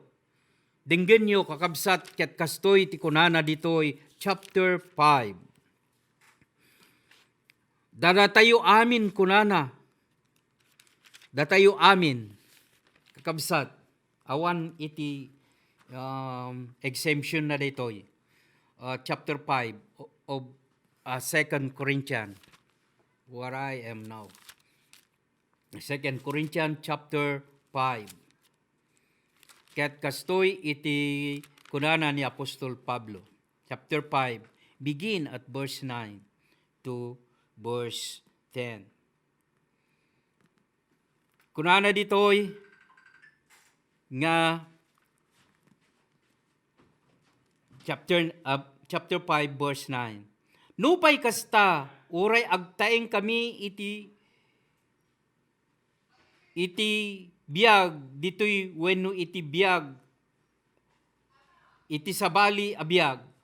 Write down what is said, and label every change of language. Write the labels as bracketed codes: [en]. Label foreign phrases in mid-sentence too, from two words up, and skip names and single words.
[ilo] Dinggen nyo kakabsat ket kastoy ti kunana ditoy chapter 5. Dadatayo amin kunana. Datayo amin. Kakabsat. Awan iti exemption na ditoy. [en] Chapter 5 of 2 Corinthians. Where I am now. 2 Corinthians chapter 5. [ilo] Ket kastoy iti kunana ni Apostol Pablo. [en] Chapter 5, begin at verse 9. to verse 10. [ilo] Kunana ditoy nga [en] chapter 5 verse 9. [ilo] Nupay kasta uray agtaeng kami iti biag ditoy wenno iti biag iti sabali a biag.